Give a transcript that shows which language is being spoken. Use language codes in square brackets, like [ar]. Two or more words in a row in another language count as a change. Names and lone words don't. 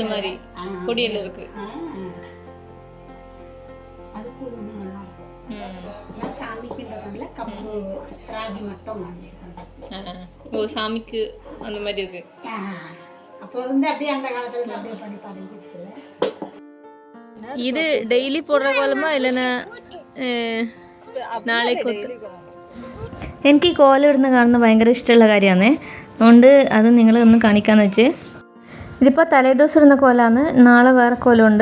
[ta] மாதிரி பொடியில் இருக்கு. அது கூட நல்லா இருக்கும். சாமிக்குன்றதுனால கம்பு ராகி மட்டும் ஓ, சாமிக்கு அந்த மாதிரி இருக்கு. அப்போ வந்து அப்படியே அந்த காலத்துல இருந்து அப்படியே பண்ணி பழகிடுச்சு. [ml] ഇത് ഡെയിലി പോടുന്ന കോലമോ ഇല്ലെന്നാ നാളേക്ക്? എനിക്ക് ഈ കോലം ഇടുന്ന കാണുന്നത് ഭയങ്കര ഇഷ്ടമുള്ള കാര്യമാണ്, അതുകൊണ്ട് അത് നിങ്ങളൊന്ന് കാണിക്കാമെന്ന് വെച്ച്. ഇതിപ്പോൾ തലേദിവസം ഇടുന്ന കോലമാണ്, നാളെ വേറെ കോലമുണ്ട്.